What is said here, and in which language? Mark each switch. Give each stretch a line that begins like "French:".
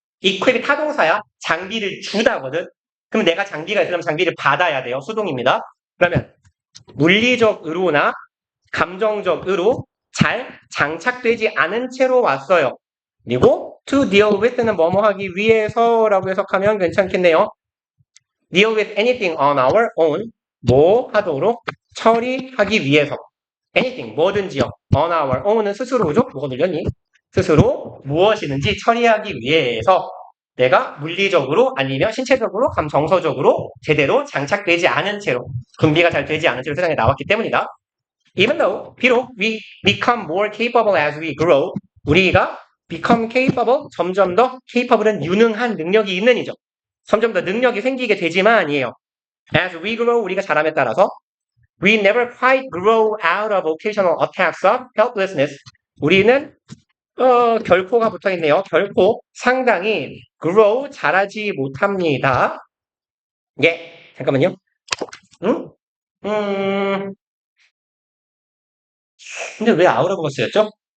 Korean: equip이 타동사야. 장비를 주다거든. 그럼 내가 장비가 있으면 장비를 받아야 돼요. 수동입니다. 그러면 물리적으로나 감정적으로 잘 장착되지 않은 채로 왔어요. 그리고
English: to deal with
Korean: 는 뭐뭐 하기 위해서라고 해석하면 괜찮겠네요.
English: deal with anything on our own.
Korean: 뭐 하도록 처리하기 위해서. anything, 뭐든지요.
English: on our own
Korean: 은 스스로죠. 뭐가 늘렸니? 스스로 무엇이든지 처리하기 위해서 내가 물리적으로 아니면 신체적으로 정서적으로 제대로 장착되지 않은 채로 분비가 잘 되지 않은 채로 세상에 나왔기 때문이다.
English: Even though,
Korean: 비록
English: we become more capable as we grow, 우리가 become capable,
Korean: 점점 더 capable은 유능한 능력이 있는 이죠. 점점 더 능력이 생기게 되지만이에요.
English: As we grow,
Korean: 우리가 자람에 따라서
English: we never quite grow out of occasional attacks of helplessness.
Korean: 우리는 결코가 붙어있네요. 결코 상당히 grow, 자라지 못합니다. 예, 잠깐만요. 응? 근데 왜
English: out of
Korean: 가 쓰였죠?